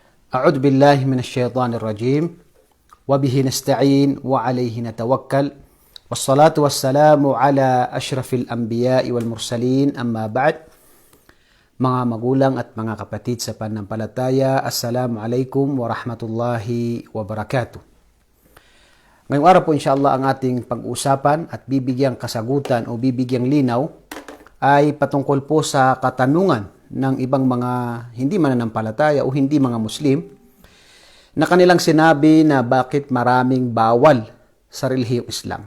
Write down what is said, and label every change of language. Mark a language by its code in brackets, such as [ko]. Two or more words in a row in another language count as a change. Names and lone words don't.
[ar] أعوذ بالله من الشيطان الرجيم وبه نستعين وعليه نتوكل والصلاة والسلام على أشرف الأنبياء والمرسلين أما بعد. [tl] Mga magulang at mga kapatid sa pananampalataya, [ar] السلام عليكم ورحمة الله وبركاته. [tl] Ngayong araw po inshallah ang ating pag-usapan at bibigyang kasagutan o bibigyang linaw ay patungkol po sa katanungan ng ibang mga hindi mananampalataya o hindi mga Muslim na kanilang sinabi na bakit maraming bawal sa relihiyong Islam.